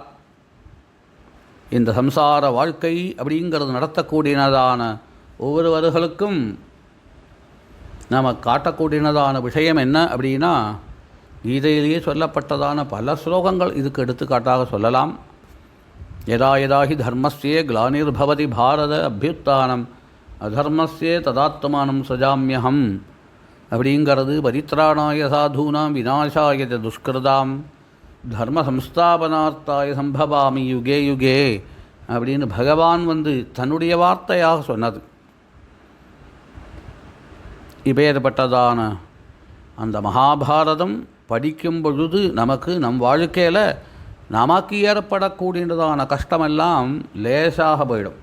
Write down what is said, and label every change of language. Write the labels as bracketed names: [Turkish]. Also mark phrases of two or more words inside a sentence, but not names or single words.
[Tamil] இந்த சம்சார வாழ்க்கை அப்படிங்கிறது நடத்தக்கூடியனதான ஒவ்வொருவர்களுக்கும் நமக்கு காட்டக்கூடியனதான விஷயம் என்ன அப்படின்னா, கீதையிலேயே சொல்லப்பட்டதான பல ஸ்லோகங்கள் இதுக்கு எடுத்துக்காட்டாக சொல்லலாம். [Sanskrit] यदा यदाहि धर्मस्य ग्लानिर्भवति भारत अभ्युत्थानम् अधर्मस्य तदात्मानम् सृजाम्यहम् அப்படிங்கிறது. परित्राणाय साधूनाम् विनाशाय दुष्कृताम् धर्म संस्थापनार्थाय सम्भवामि युगे युगे [Tamil] அப்படின்னு பகவான் தன்னுடைய வார்த்தையாக சொன்னது. இப்பேற்பட்டதான அந்த மகாபாரதம் படிக்கும் பொழுது நமக்கு நம் வாழ்க்கையில் நமக்கு ஏற்படக்கூடியதான கஷ்டமெல்லாம் லேசாக போயிடும்.